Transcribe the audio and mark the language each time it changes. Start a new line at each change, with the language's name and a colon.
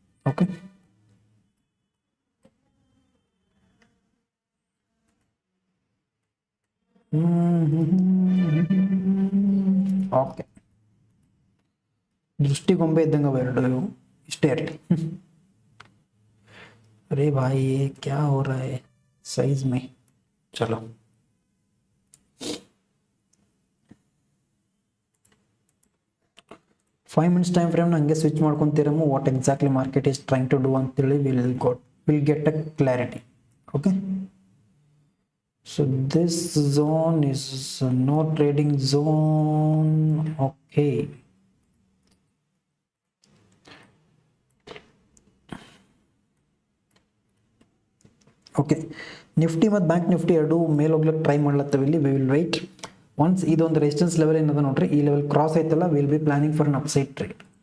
Kannada: Okay, okay, ದೃಷ್ಟಿಗೊಂಬೆ ಇದ್ದಂಗೆ ಎರಡು ಇವು, ಇಷ್ಟೇ ಇರಲಿ.
Hindi: अरे भाई ये क्या हो रहा है साइज में. चलो,
English: five minutes time frame
Kannada: ಹಂಗೆ switch ಮಾಡ್ಕೊಂತೀರಮ್ಮ.
English: What exactly market is trying to do ಅಂತೇಳಿ will get a clarity. Okay, so this zone is no trading zone.
Kannada: Okay, okay, Nifty ಮತ್ತು ಬ್ಯಾಂಕ್ ನಿಫ್ಟಿ ಎರಡು ಮೇಲೆ ಹೋಗ್ಲಿಕ್ಕೆ ಟ್ರೈ ಮಾಡ್ಲತ್ತವೆ ಇಲ್ಲಿ.
English: we will wait once
Kannada: ಇದೊಂದು resistance level ಏನದ ನೋಡ್ರಿ, ಈ ಲೆವೆಲ್ ಕ್ರಾಸ್ ಆಯ್ತಲ್ಲ,
English: Will be planning for an upside trade.